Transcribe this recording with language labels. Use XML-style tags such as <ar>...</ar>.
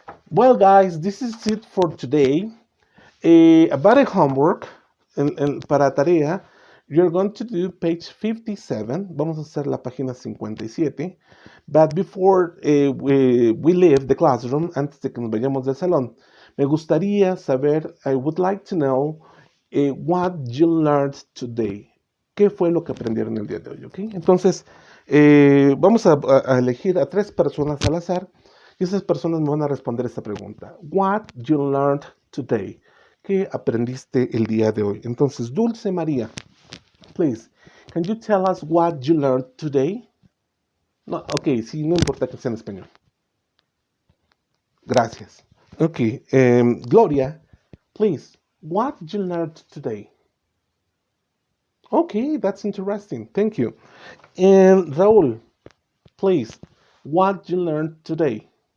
<en>Well, guys, this is it for today. About a homework,</en> <es>para tarea,</es> <en>you're going to do page 57.</en> <es>Vamos a hacer la página 57.</es> <en>But before we leave the classroom,</en> <es>antes de que nos vayamos del salón, me gustaría saber,</es> <en>I would like to know what you learned today.</en> <es>¿Qué fue lo que aprendieron el día de hoy? ¿Okay? Entonces, vamos a elegir a 3 personas al azar y esas personas me van a responder esta pregunta.</es> <en>What you learned today?</en> <es>¿Qué aprendiste el día de hoy?</es> <en>Entonces, Dulce María, please, can you tell us what you learned today?</en> <es>No, ok, sí, no importa que sea en español. Gracias.</es> <en>Ok, Gloria, please, what you learned today? Okay, that's interesting. Thank you. And Raúl, please, what you learned today?</en>